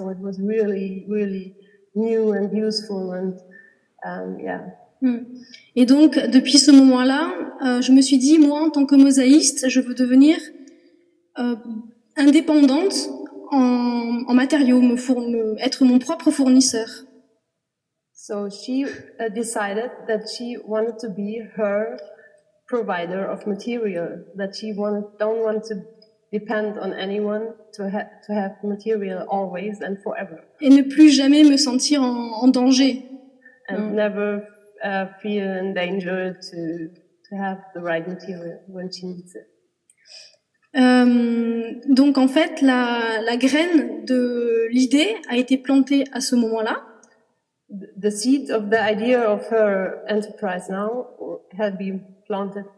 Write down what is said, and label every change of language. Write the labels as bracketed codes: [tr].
[en] So it was really, really new and useful, and yeah. [fr] Et donc, depuis ce moment-là, je me suis dit, moi, en tant que mosaïste, je veux devenir indépendante en matériaux, être mon propre fournisseur. [en] So she decided that she wanted to be her provider of material, that she don't want to depend on anyone to have material always and forever. [fr] Et ne plus jamais me sentir en danger. [en] And never feel in danger to have the right material when she needs it. [fr] Donc en fait, la graine de l'idée a été plantée à ce moment-là. [en] The seed of the idea of her enterprise now had been planted.